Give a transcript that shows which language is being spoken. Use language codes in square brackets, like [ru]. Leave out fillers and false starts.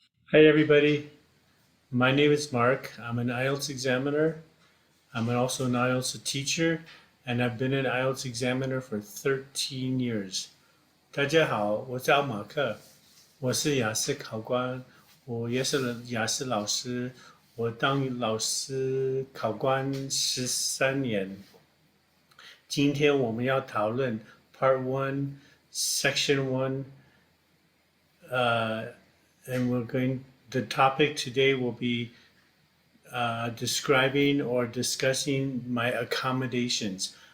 [en] Hi everybody, my name is Mark. I'm an IELTS examiner. I'm also an IELTS teacher, and I've been an IELTS examiner for 13 years. [zh] 大家好，我叫马克，我是雅思考官，我也是雅思老师，我当老师考官13年。今天我们要讨论 [en] Part One, Section One, and we're going. The topic today will be describing or discussing my accommodations.